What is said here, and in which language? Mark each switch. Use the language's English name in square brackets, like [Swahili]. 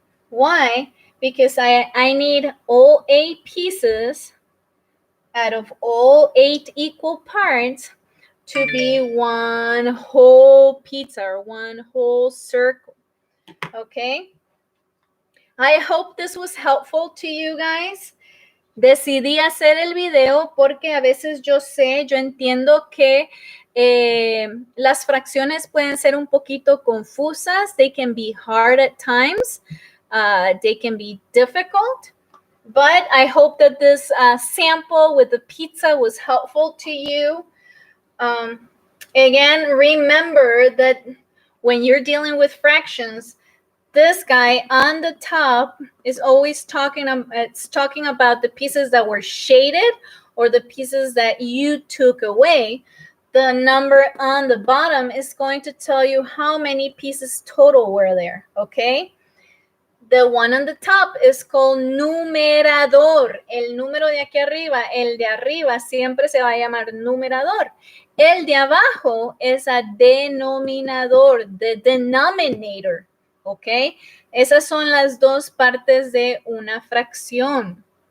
[English] Why? Because I need all 8 pieces out of all 8 equal parts to be 1 whole pizza or 1 whole circle. Okay? I hope this was helpful to you guys. [Spanish] Decidí hacer el video porque a veces yo entiendo que las fracciones pueden ser un poquito confusas. [English] They can be hard at times. They can be difficult. But I hope that this sample with the pizza was helpful to you. Again, remember that when you're dealing with fractions, this guy on the top is always talking about the pieces that were shaded or the pieces that you took away. The number on the bottom is going to tell you how many pieces total were there, okay? The one on the top is called numerador. [Spanish] El número de aquí arriba, el de arriba siempre se va a llamar numerador. El de abajo es a denominador, [English] the denominator. [Spanish] ¿Ok? Esas son las dos partes de una fracción.